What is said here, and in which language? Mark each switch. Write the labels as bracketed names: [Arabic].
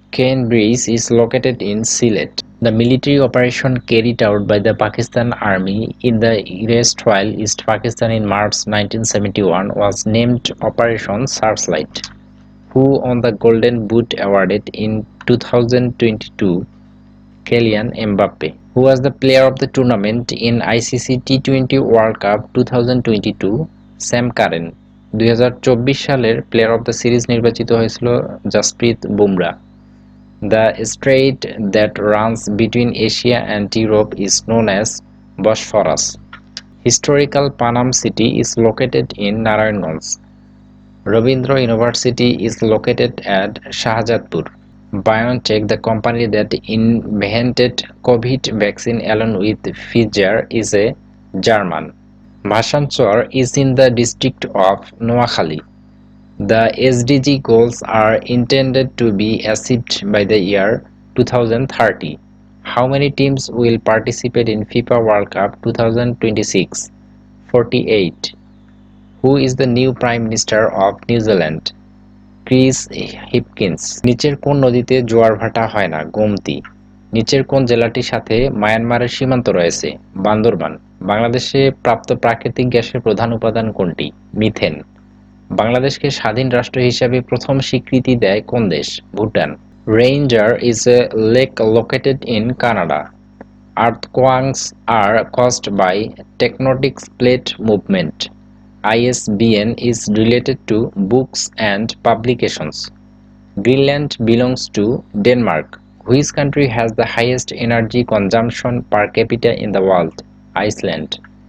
[English] Kane Bridge is located in Sylhet. The military operation carried out by the Pakistan Army in the erstwhile East Pakistan in March 1971 was named Operation Searchlight. Who won the Golden Boot awarded in 2022? Kylian Mbappe. Who was the player of the tournament in ICC T20 World Cup 2022? Sam Curran. [Bangla] 2024 সালের player of the series নির্বাচিত হয়েছিল Jasprit Bumrah. [English] The strait that runs between Asia and Europe is known as Bosphorus. Historical Panam city is located in Narayanganj. Rabindra University is located at Shahjatpur. BioNTech, the company that invented COVID vaccine along with Pfizer, is a German. Bhasanchar is in the district of Noakhali. The SDG goals are intended to be achieved by the year 2030. How many teams will participate in FIFA World Cup 2026? 48. Who is the new Prime Minister of New Zealand? [Bangla] Chris Hipkins. নিচের কোন নদীতে জোয়ার ভাটা হয় না? গোমতী। নিচের কোন জেলাটির সাথে মায়ানমারের সীমান্ত রয়েছে? বান্দরবান। বাংলাদেশে প্রাপ্ত প্রাকৃতিক গ্যাসের প্রধান উপাদান কোনটি? মিথেন। বাংলাদেশকে স্বাধীন রাষ্ট্র হিসাবে প্রথম স্বীকৃতি দেয় কোন দেশ? Bhutan. [English] Ranger is a lake located in Canada. Earthquakes are caused by tectonic plate movement. ISBN is related to books and publications. Greenland belongs to Denmark. Which country has the highest energy consumption per capita in the world? Iceland.